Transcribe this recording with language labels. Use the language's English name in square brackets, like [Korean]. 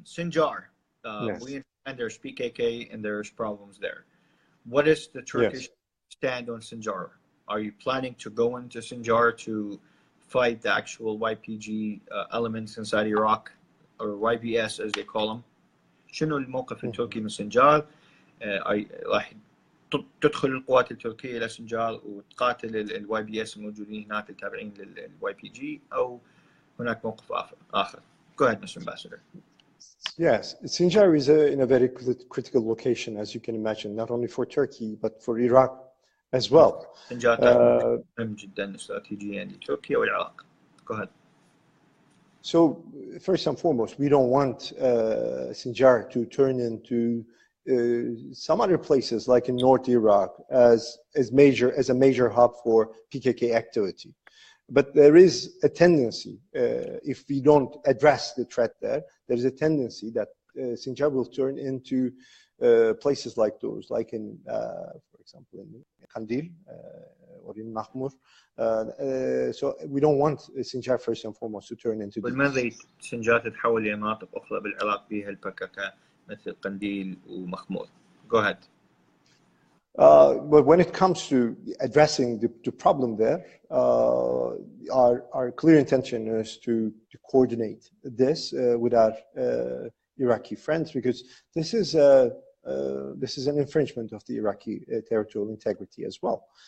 [English] Sinjar, yes. We understand there's PKK and there's problems there. What is the Turkish stand on Sinjar? Are you planning to go into Sinjar to fight the actual YPG elements inside Iraq, or YBS as they call them? [Arabic] شنو الموقف التركي من سنجار؟ راح تدخل القوات التركية إلى سنجار وتقاتل ال YBS الموجودين هناك التابعين لل YPG، أو هناك موقف آخر؟ [English] Go ahead, Mr. Ambassador. Yes, Sinjar is in a very critical location, as you can imagine, not only for Turkey but for Iraq as well. [Arabic] سنجار مهم جدا استراتيجيا لتركيا والعراق. [English] Go ahead. So first and foremost, we don't want Sinjar to turn into some other places like in North Iraq as a major hub for PKK activity. But there is a tendency, if we don't address the threat there is a tendency that Sinjar will turn into places like those, like in, for example, in Kandil or in Mahmur. So we don't want Sinjar first and foremost to turn into [Arabic] ولماذا سنجار تتحول إلى مناطق أخرى بالعراق بها البككة مثل قنديل ومخمور؟ [English] Go ahead. But when it comes to addressing the problem there, our clear intention is to coordinate this with our Iraqi friends, because this is an infringement of the Iraqi territorial integrity as well.